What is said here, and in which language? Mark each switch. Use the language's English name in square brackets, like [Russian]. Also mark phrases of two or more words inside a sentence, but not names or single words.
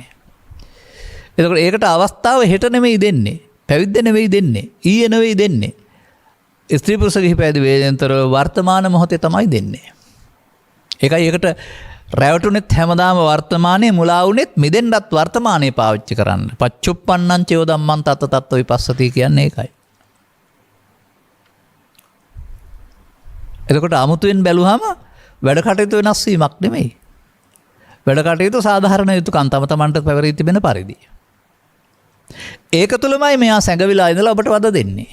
[Sinhala] එතකොට ඒකට අවස්ථාව හෙට නෙමෙයි දෙන්නේ. පැවිද්ද නෙවෙයි දෙන්නේ. ඊයේ නෙවෙයි දෙන්නේ. ස්ත්‍රී පුරුෂ ගිහි පැවිදි වේදෙන්තර වර්තමාන මොහොතේ තමයි දෙන්නේ. ඒකයි ඒකට රැවටුනෙත් හැමදාම වර්තමානයේ මුලා වුනෙත් මිදෙන්නත් වර්තමානයේ පාවිච්චි කරන්න. [Pali] පච්චුප්පන්නං චයෝ ධම්මං තත්ත තත්ත විපස්සති [Sinhala] කියන්නේ ඒකයි. එතකොට අමුතුවෙන් බැලුවම වැඩ කටයුතු වෙනස් වීමක් නෙමෙයි. වැඩ කටයුතු සාධාරණ යුතුකම් තම තමන්ට පැවරී තිබෙන පරිදි. ඒක තුළමයි මෙයා සැඟවිලා ඉඳලා ඔබට වද දෙන්නේ.